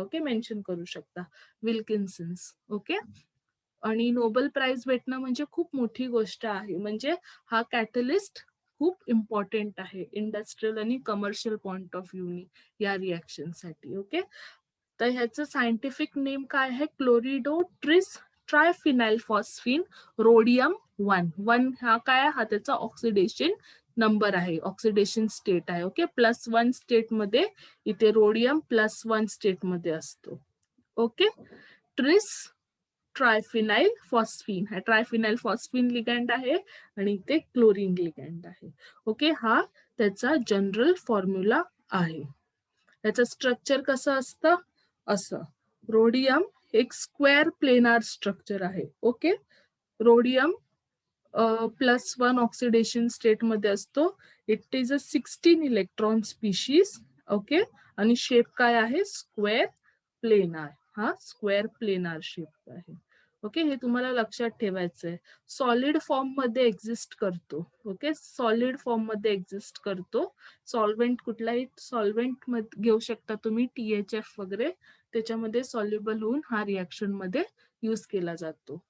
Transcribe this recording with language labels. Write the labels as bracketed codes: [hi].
[mr] Okay, mention करू शकता विल्किन्सन्स. Okay, आणि नोबेल प्राइज भेटणं म्हणजे खूप मोठी गोष्ट आहे. म्हणजे हा कॅटलिस्ट खूप इम्पॉर्टंट आहे इंडस्ट्रियल आणि कमर्शियल पॉइंट ऑफ व्ह्यूनी या रिॲक्शन साठी. ओके, तर ह्याचं सायंटिफिक नेम काय आहे? [en] Chlorido tris triphenyl phosphine rhodium 1. [mr] हा काय? हा त्याचा ऑक्सिडेशन नंबर आहे, ऑक्सिडेशन स्टेट आहे. ओके, +1 स्टेट मध्ये इथे रोडियम +1 स्टेट मध्ये असतो. ओके, ट्रिस ट्रायफिनाइल फॉस्फिन, हा ट्रायफिनाइल फॉस्फिन लिगँड आहे आणि इथे क्लोरीन लिगँड आहे. ओके, हा त्याचा जनरल फॉर्म्युला आहे. त्याचं स्ट्रक्चर कसं असतं? असं, रोडियम एक स्क्वेअर प्लेनार स्ट्रक्चर आहे. ओके, रोडियम +1 ऑक्सिडेशन स्टेट मध्ये असतो. [en] It is a 16 electron species. [mr] Okay, आणि शेप काय आहे? Square planar. हा स्क्वेअर प्लेनार शेप आहे. ओके, हे तुम्हाला लक्षात ठेवायचं आहे. सॉलिड फॉर्म मध्ये एक्झिस्ट करतो. ओके, सॉलिड फॉर्म मध्ये एक्झिस्ट करतो. सॉल्व्हेंट, कुठलाही सॉल्व्हेंट घेऊ शकता तुम्ही, THF वगैरे, त्याच्यामध्ये सॉल्युबल होऊन हा रिॲक्शन मध्ये यूज केला जातो.